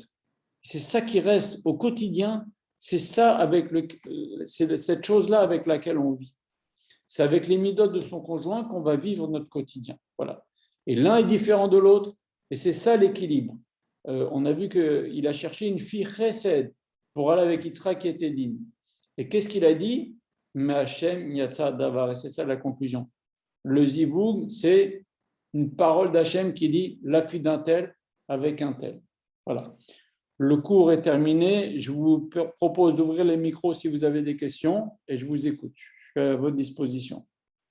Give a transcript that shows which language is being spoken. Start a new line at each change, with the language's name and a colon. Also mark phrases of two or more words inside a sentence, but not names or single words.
French: C'est ça qui reste au quotidien, c'est cette chose-là avec laquelle on vit. C'est avec les midotes de son conjoint qu'on va vivre notre quotidien. Voilà. Et l'un est différent de l'autre, et c'est ça l'équilibre. On a vu qu'il a cherché une fille chesed pour aller avec Yitzhak qui était digne. Et qu'est-ce qu'il a dit?
Hebrew: מה' יצא הדבר.
French: Et c'est ça la conclusion. Le zivoug, c'est une parole d'Hachem qui dit la fille d'un tel avec un tel. Voilà. Le cours est terminé. Je vous propose d'ouvrir les micros si vous avez des questions et je vous écoute. Je suis à votre disposition.